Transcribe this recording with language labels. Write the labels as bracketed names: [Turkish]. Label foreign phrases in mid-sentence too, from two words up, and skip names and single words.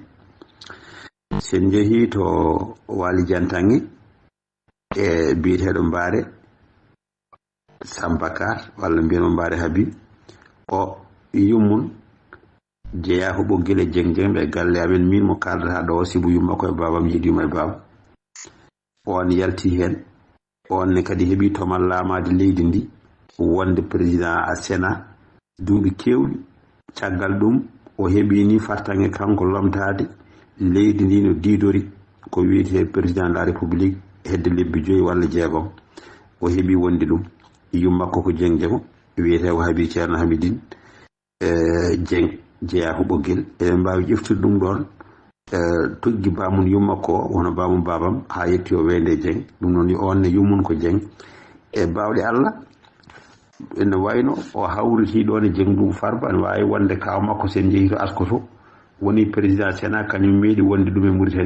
[Fula] sen jeehi to Waly Diantangue e biyeteɗo Mbaare Sambakar walla mbiyano Mbaare Habib o yummum jeeya ko ɓoggel e Dieng ɓe galle amen min mo kaldata ɗo sibu yumma koye babam yiɗima e baba on yalti hen on ne kadi heeɓi tomal laamade leydi ndi wonde président a Sénat duuɓi kewɗi caggal ɗum o heeɓi ni fartange kanko lomtade leydi ndi no diidori ko wiyete [French] président de la république [Fula] hedde lebbi 5 walla 6 o heeɓi wonde ɗum yummakko ko Dieng Dieng wiyete ko Habib Ceerno Hamidine Dieng jeeya ko ɓoggel eɗen mbawi ƴeftude ɗum ɗon toggi bamum yummakko wono bamum babam ha yetti o wende Dieng ɗum noon on ne yummum ko Dieng e bawɗe Allah ene wayno o hawriti ɗon e Dieng Boubou Farba ne wawi wonde kaw makko sen jeehi to Askoto woni président Sénat kañum meeɗi wonde ɗum e Mauritanie